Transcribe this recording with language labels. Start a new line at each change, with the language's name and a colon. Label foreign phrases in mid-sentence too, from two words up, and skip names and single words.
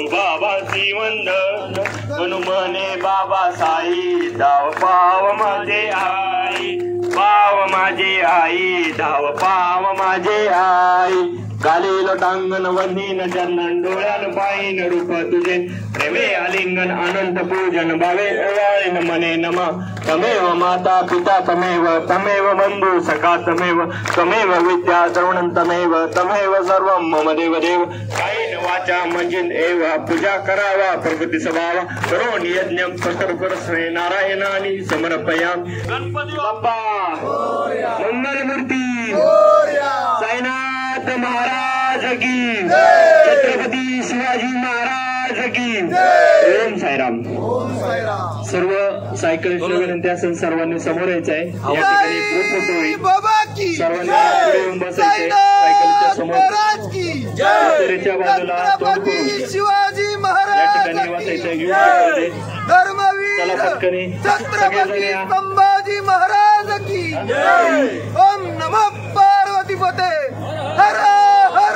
Marathi: बाबा श्रीमंत म्हणू म्हणे बाबा साई धाव पाव माझे आई पाव माझे आई धाव पाव माझे आई गाली लोटांगण वंदीन चंदन डोळ्यान पायीन रूप तुझे प्रेमे आलिंगन अनंत पूजन भावे ओवाळीन मने नमा
Sanskrit: तमेव माता पिता तमेव बंधू सखा तमेव विद्या द्रवणं तमेव सर्वं मम देव कायेन वाचा मंजिन एव पूजा करावा प्रकृती स्वभावा करोन यज्ञ परस्मै नारायणानि समर्पयामि
Marathi: गणपती बाप्पा मंगलमूर्ती साईनाथ महाराज की छत्रपती शिवाजी महाराज की ओम साईराम सर्व सायकलिस्ट विनंती असेल सर्वांनी समोर यायचं आहे या ठिकाणी ग्रुप फोटो होईल सर्वांनी पुढे येऊन बसायचे सायकलच्या समोर उत्तरेच्या बाजूला तोंड करून शिवाजी महाराज या ठिकाणी बसायचं चला पटकनी सगळेजण या
Sanskrit: संभाजी महाराज की ओम नमः पार्वतीपते हर हर